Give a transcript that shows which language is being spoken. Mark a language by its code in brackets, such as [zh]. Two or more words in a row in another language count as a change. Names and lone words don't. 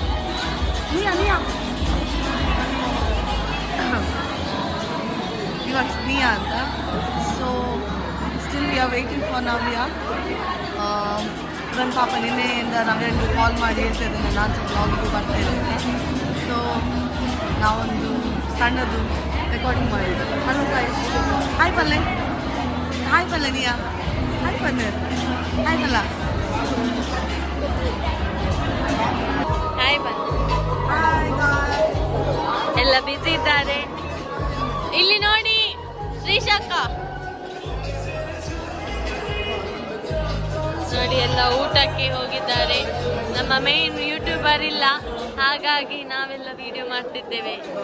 [kn] ಇವಾಗ ನಿಯಾ ಅಂತ. [en] So still we are waiting for Navya. [kn] ನನ್ನ ಪಾಪ ನಿನ್ನೆಯಿಂದ ನವ್ಯನಿಗೆ ಕಾಲ್ ಮಾಡಿ ಹೇಳ್ತಾ ಇದ್ದೇನೆ ನಾನು ಸ್ವಲ್ಪ ವ್ಲಾಗಿಗೆ ಬರ್ತೇನೆ ಅಂತ. ಸೊ ನಾವೊಂದು ಸಣ್ಣದು ರೆಕಾರ್ಡಿಂಗ್ ಮಾಡಿದ್ದು. ಹಲೋ ಸಾಯಿ. ಹಾಯ್ ಪಲ್ಲೆ. ಹಾಯ್ ಪಲ್ಲೆ ನಿಯಾ. ಹಾಯ್ ಪಲ್ಲೆ. ಹಾಯ್ ಪಲ್ಲ. ಹಾಯ್ ಬನ್ನಿ. ಹಾಯ್ ಗಾಯ್. ಎಲ್ಲ ಬಿಸಿ ಇದ್ದಾರೆ. ಇಲ್ಲಿ ನೋಡಿ ಶ್ರೀಶಾಖ ನೋಡಿ, ಎಲ್ಲ ಊಟಕ್ಕೆ ಹೋಗಿದ್ದಾರೆ. ನಮ್ಮ [en] main YouTuber [kn] ಇಲ್ಲ, ಹಾಗಾಗಿ ನಾವೆಲ್ಲ ವಿಡಿಯೋ ಮಾಡ್ತಿದ್ದೇವೆ.